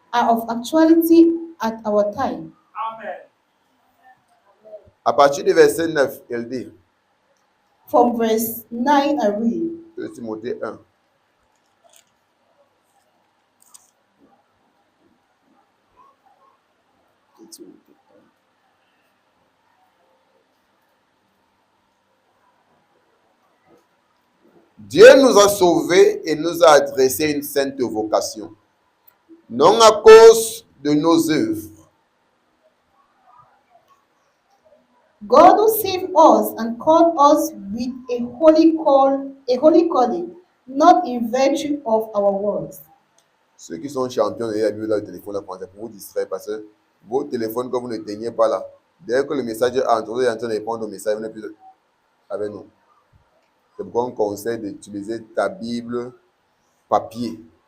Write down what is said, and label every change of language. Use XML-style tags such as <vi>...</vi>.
<en>are of actuality at our time.</en> <fr>À partir du verset 9, il dit,</fr> <en>From verse 9, I read,</en> <fr>2 Timothée 1. Dieu nous a sauvés et nous a adressé une sainte vocation, non à cause de nos œuvres,</fr> <en>God who saved us and called us with a holy calling, not in virtue of our works.</en> <fr>Ceux qui sont champions de la Bible, là, le téléphone, là, c'est pour vous distraire parce que vos téléphones, quand vous ne teniez pas là, dès que le message entre, vous êtes en train de répondre au message, vous n'êtes plus avec nous. C'est pourquoi on conseille d'utiliser ta Bible papier.</fr>